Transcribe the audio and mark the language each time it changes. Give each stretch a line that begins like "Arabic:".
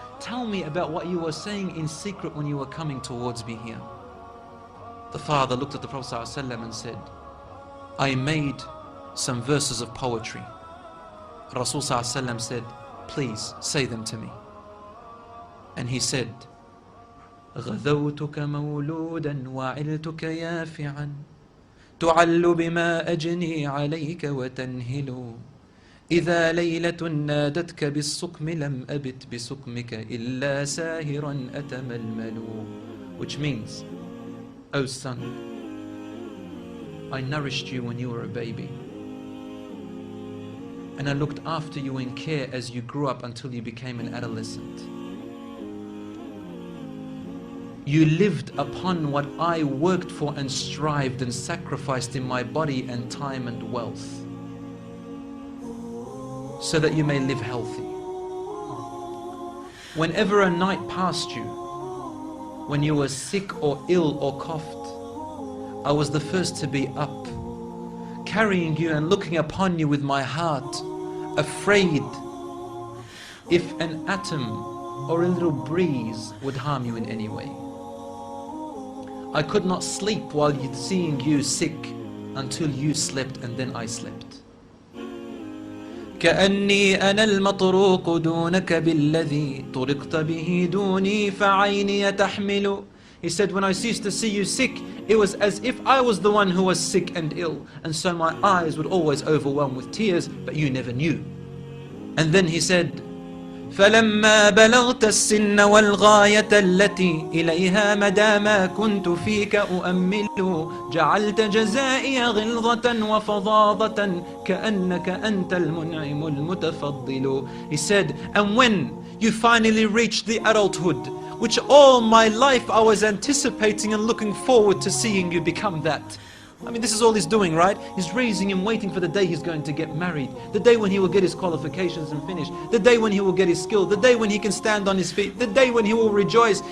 English: Tell me about what you were saying in secret when you were coming towards me here. The father looked at the Prophet ﷺ and said, I made some verses of poetry. Rasul ﷺ said, please say them to me. And he said,
Arabic: غذوتك مولودا وعلتك يافعا تعل بما أجني عليك وتنهل إذا ليلة نادتك بالسقم لم أبت بسقمك إلا ساهرا أتململ.
English: Which means, O son, I nourished you when you were a baby. And I looked after you in care as you grew up until you became an adolescent. You lived upon what I worked for and strived and sacrificed in my body and time and wealth, so that you may live healthy. Whenever a night passed you, when you were sick or ill or coughed, I was the first to be up, carrying you and looking upon you with my heart, afraid if an atom or a little breeze would harm you in any way. I could not sleep while seeing you sick until you slept, and then I slept.
Arabic: كأني أنا المطروق دونك بالذي طرقت به دوني فعيني تحمل.
English: He said, when I ceased to see you sick, it was as if I was the one who was sick and ill, and so my eyes would always overwhelm with tears, but you never knew. And then he said,
Arabic: فلما بلغت السن والغاية التي إليها مدى ما كنت فيك أؤمل جعلت جزائي غلظة وفظاظة كأنك أنت المنعم المتفضل.
English: He said, and when you finally reached the adulthood, which all my life I was anticipating and looking forward to seeing you become that. I mean, this is all he's doing, right? He's raising him, waiting for the day he's going to get married, the day when he will get his qualifications and finish, the day when he will get his skill, the day when he can stand on his feet, the day when he will rejoice.